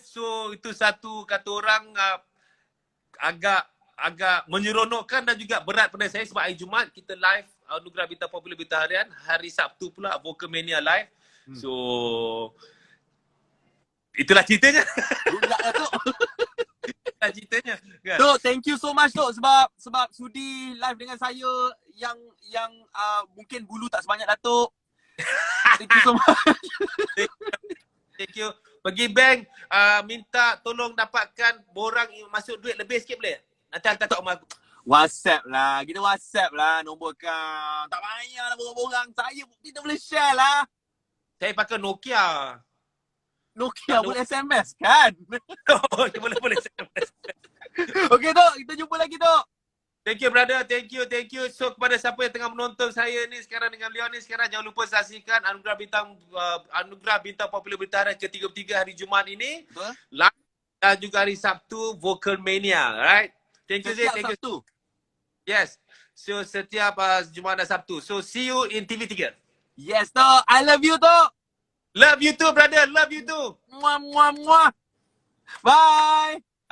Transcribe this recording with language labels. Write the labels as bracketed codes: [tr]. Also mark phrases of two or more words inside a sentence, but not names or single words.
[ms] So itu satu kata orang agak menyeronokkan dan juga berat pada saya sebab hari Jumaat kita live Anugerah Bintang Popular Berita Harian. Hari Sabtu pula Vocal Mania live. So itulah ceritanya. lah ceritanya. Kan? Tok, [en] thank you so much [ms] Tok sebab sudi live dengan saya yang mungkin bulu tak sebanyak Datuk. [en] Thank you so much. Thank you. [ms] Pergi bank, minta tolong dapatkan borang masuk duit lebih sikit boleh? Nanti hantar kat rumah aku. WhatsApp lah. Kita WhatsApp lah nombor kau. Tak payahlah borang-borang. Kita boleh share lah. Saya pakai Nokia. Nokia boleh SMS kan? Oh, boleh. Okey Tok, kita jumpa lagi Tok. [en] Thank you brother, thank you. [ms] So kepada siapa yang tengah menonton saya ni sekarang dengan Leon ni sekarang, jangan lupa saksikan Anugerah Bintang Popular Berita ke-33 hari Jumaat ini. Betul. Live dan juga hari Sabtu Vocal Mania, right? [en] Thank you Zee, thank you. [ms] Sabtu. [en] Yes. [ms] So setiap Jumaat dan Sabtu. [en] So see you in TV3. Yes Tok, I love you Tok. Love you too brother, love you too. Muah muah muah. Bye.